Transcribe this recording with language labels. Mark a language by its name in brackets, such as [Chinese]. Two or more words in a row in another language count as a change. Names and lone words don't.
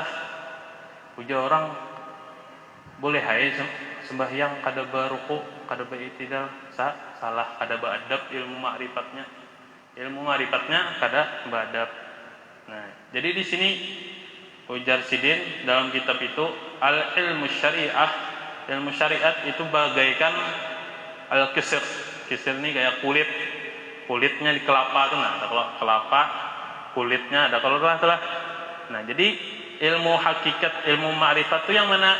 [Banjar] Ujar orang boleh hai sembahyang kada beruku, kada beitidal, salah, kada beadab ilmu makrifatnya. Ilmu makrifatnya kada beadab. Nah, jadi di sini Ujar Sidin dalam kitab itu, [Arabic] al-ilmu syariah, [Banjar] ilmu syariat itu bagaikan al-kisir. Kisir ini kayak kulitnya di kelapa tuh, nah ada kelapa, kulitnya ada kalau telah. Nah, jadi ilmu hakikat, ilmu ma'rifat itu yang mana?